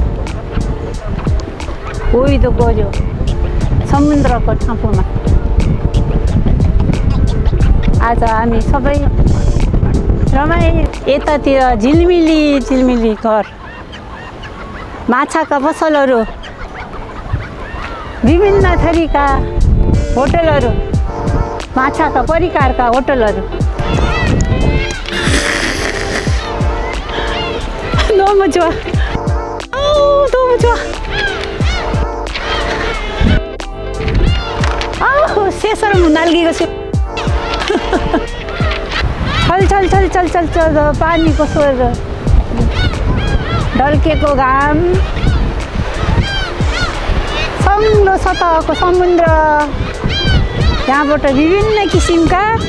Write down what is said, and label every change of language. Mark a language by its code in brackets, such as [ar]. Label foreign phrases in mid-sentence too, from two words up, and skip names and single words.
[ne] ओइदोको जो समुद्रको ठाउँमा आज हामी सबै यतातिर झिलमिली घर, माछाका पसलहरू, विभिन्न थरीका होटलहरू, माछाका परिकारका होटलहरू। [ko] 너무 좋아. 너무 좋아. 새사람 날개가 [ne] छल पानीको स्वर, ढल्केको घाम, सङ्लो सतहको समुद्र, यहाँबाट विभिन्न किसिमका